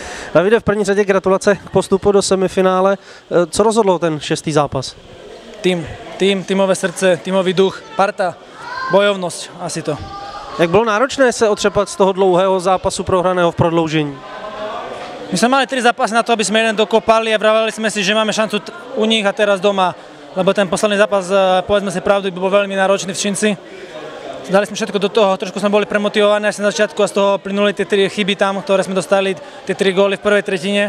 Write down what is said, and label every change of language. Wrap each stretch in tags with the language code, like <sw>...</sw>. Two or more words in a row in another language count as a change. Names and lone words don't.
<cs>Davide, v první řadě gratulace k postupu do semifinále. Co rozhodlo ten šestý zápas?</cs> <sk>Týmové srdce, týmový duch, parta, bojovnosť, asi to.</sk> <cs>Jak bylo náročné se otřepat z toho dlouhého zápasu prohraného v prodloužení?</cs> <sk>My sme mali 3 zápasy na to, aby sme jeden dokopali a vraveli sme si, že máme šancu u nich a teraz doma, lebo ten posledný zápas, povedzme si pravdu, by bol veľmi náročný v Šinci. Dali sme všetko do toho, trošku sme boli premotivovaní asi na začiatku a z toho plynuli tie 3 chyby tam, ktoré sme dostali, tie 3 góly v prvej tretine.</sk>